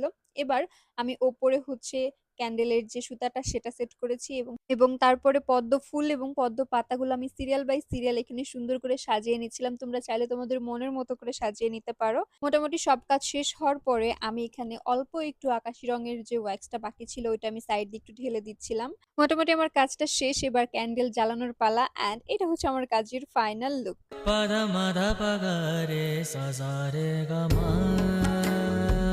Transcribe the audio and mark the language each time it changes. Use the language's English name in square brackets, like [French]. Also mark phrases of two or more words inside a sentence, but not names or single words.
[Bangla] এবার আমি ওপরে হচ্ছে ক্যান্ডেলের যে সুতাটা সেটা সেট করেছি, এবং এবং তারপরে পদ্ম ফুল এবং পদ্ম পাতাগুলো আমি [English] serial by serial [Bangla] এখানে সুন্দর করে সাজিয়ে নিচ্ছিলাম। তোমরা চাইলে তোমাদের মনের মতো করে সাজিয়ে নিতে পারো। মোটামুটি সব কাজ শেষ হওয়ার পরে আমি এখানে অল্প একটু আকাশি রঙের যে ওয়্যাক্সটা বাকি ছিল ওইটা আমি সাইড দিয়ে একটু ঢেলে দিচ্ছিলাম। মোটামুটি আমার কাজটা শেষ, এবার ক্যান্ডেল জ্বালানোর পালা। অ্যান্ড এটা হচ্ছে আমার কাজের [English] final look. పద మద పగ రే స స రే గ మ